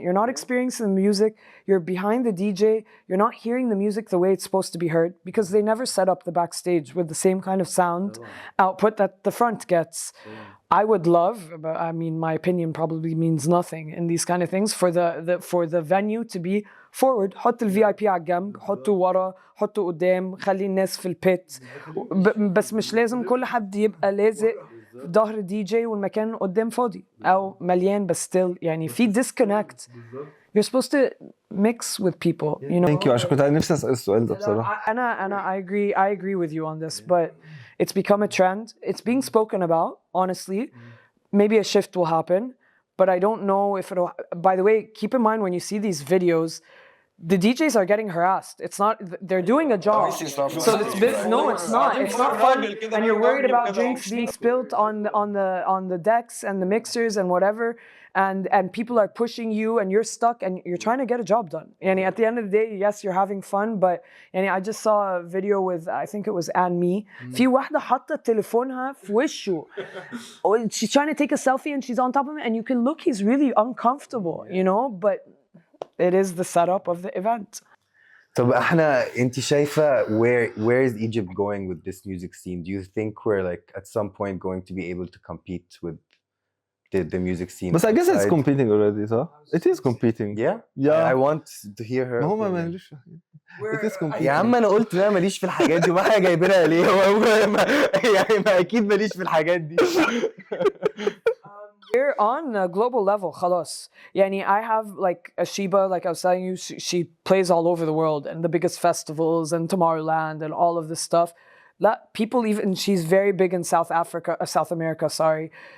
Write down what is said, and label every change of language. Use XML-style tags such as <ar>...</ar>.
<en>You're not experiencing the music. You're behind the DJ. You're not hearing the music the way it's supposed to be heard because they never set up the backstage with the same kind of sound output that the front gets. I would love, but I mean, my opinion probably means nothing in these kind of things, for the venue to be forward.</en> <ar>حط الفي اي بي على الجنب، حطه ورا، حطه قدام، خلي الناس في البيت. بس مش لازم كل حد يبقى لازق في ظهر دي جي والمكان قدام فاضي او مليان بس still يعني في disconnect.</ar> <en>You're supposed to mix with people, you know. Thank you</en> <ar>عشان كنت نفسي اسال السؤال ده بصراحه. أنا</ar> <en>I agree with you on this, but it's become a trend. It's being spoken about, honestly. Maybe a shift will happen, but I don't know if it'll. By the way, keep in mind when you see these videos, the DJs are getting harassed. It's not. They're doing a job. So no, it's not. It's not fun. And you're worried about drinks being spilt on the decks and the mixers and whatever. And people are pushing you and you're stuck and you're trying to get a job done. And at the end of the day, yes, you're having fun, but I just saw a video with, I think it was Anne Me.</en> <ar>في واحدة حاطة تليفونها في وشه.</ar> <en>She's trying to take a selfie and she's on top of it and you can look, he's really uncomfortable, you know, but it is the setup of the event.</en> <ar>طب انت شايفة</ar> <en>where is Egypt going with this music scene? Do you think we're like at some point going to be able to compete with the music scene? But I guess it's competing already, so it is competing. Yeah. I want to hear her.</en> <ar>ما هو ماليش.</ar> <en>It is competing.</en> <ar>يا عم انا قلت لا ماليش في الحاجات دي وما حاجه جايبينها ليه يعني ما اكيد ماليش في الحاجات دي.</ar> <en>We're on a global level,</en> <ar>خلاص.</ar> <en>يعني I have like a Sheba, like I was telling you, she plays all over the world and the biggest festivals and Tomorrowland and all of this stuff. People even, she's very big in South America, sorry.</en>